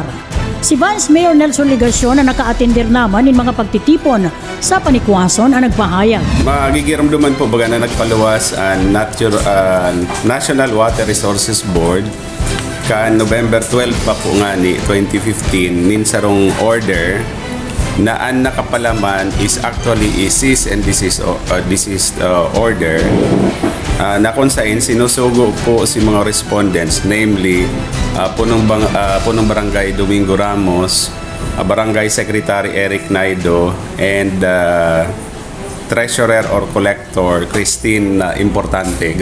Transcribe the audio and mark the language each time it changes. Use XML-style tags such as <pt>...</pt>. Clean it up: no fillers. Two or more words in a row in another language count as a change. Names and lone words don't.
<tl>Si Vice Mayor Nelson Ligacion na naka-attender naman ng mga pagtitipon sa Panikwason ang nagpahayag.</tl> <bik>Magigiramduman po baga na nagpaluwas ang National Water Resources Board kan November 12 pa po nga ni 2015 ninsarong order na ang nakapalaman</bik> <en>is actually a cease and desist order</en> <bik>na kung saan sinusugo po si mga respondents, namely punong barangay Domingo Ramos, barangay secretary Eric Naido, and</bik> <en>treasurer or collector</en> <bik>Christine Importante.</bik>